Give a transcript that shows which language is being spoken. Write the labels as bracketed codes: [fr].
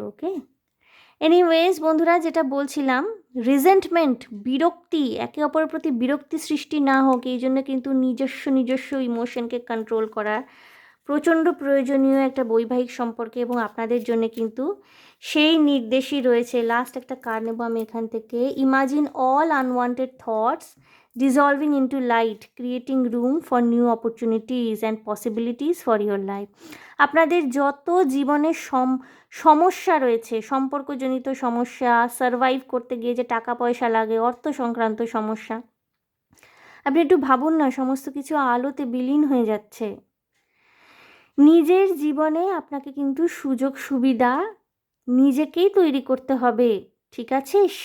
[bn] ওকে, anyways বন্ধুরা, যেটা বলছিলাম, রিজেন্টমেন্ট, বিরক্তি, একে অপরের প্রতি বিরক্তি সৃষ্টি না হোক, এই জন্য কিন্তু নিজস্ব ইমোশনকে কন্ট্রোল করা প্রচণ্ড প্রয়োজনীয় একটা বৈবাহিক সম্পর্কে। এবং আপনাদের জন্য কিন্তু সেই নির্দেশই রয়েছে। লাস্ট একটা কার্ড নেব আমি এখান থেকে। [en] Imagine all unwanted thoughts dissolving into light, creating room for new opportunities and possibilities for your life. [bn] আপনাদের যত জীবনে সমস্যা রয়েছে, সম্পর্কজনিত সমস্যা, সারভাইভ করতে গিয়ে যে টাকা পয়সা লাগে, অর্থ সংক্রান্ত সমস্যা, আপনি একটু ভাবুন না, সমস্ত কিছু আলোতে বিলীন হয়ে যাচ্ছে। নিজের জীবনে আপনাকে কিন্তু সুযোগ সুবিধা নিজেকেই তৈরি করতে হবে, ঠিক আছে?